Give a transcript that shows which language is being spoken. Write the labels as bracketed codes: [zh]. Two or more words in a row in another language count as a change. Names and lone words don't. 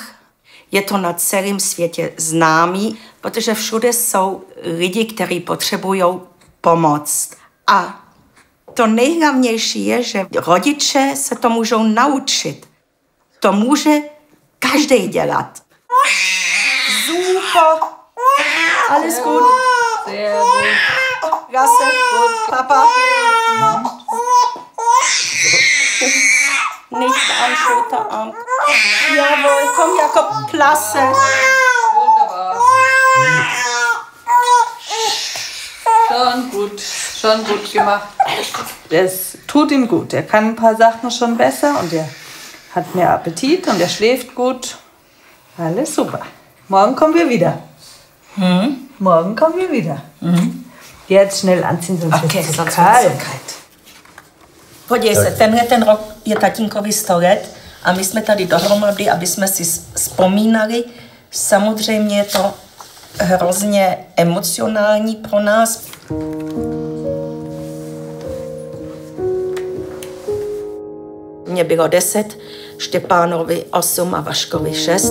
[cs] Je to na celém světě známý, protože všude jsou lidi, kteří potřebují pomoc. A to nejhlavnější je, že rodiče se to můžou naučit. To může každý dělat. Super. [de] Alles gut. Sehr gut. Klasse, gut. Papa. Nicht am Schulterarm. Jawohl, komm Jakob, klasse. Wunderbar. Schon gut gemacht. Es tut ihm gut. Er kann ein paar Sachen schon besser und er hat mehr Appetit und er schläft gut. Alles super. Morgen kommen wir wieder. Morgen kommen wir wieder. Jetzt schnell anziehen, sonst wird es kalt. [cs] Podívej se, tenhle ten rok je tatínkovi 100 let a my jsme tady dohromady, aby jsme si vzpomínali. Samozřejmě je to hrozně emocionální pro nás. Mně bylo 10, Štěpánovi 8 a Vaškovi 6.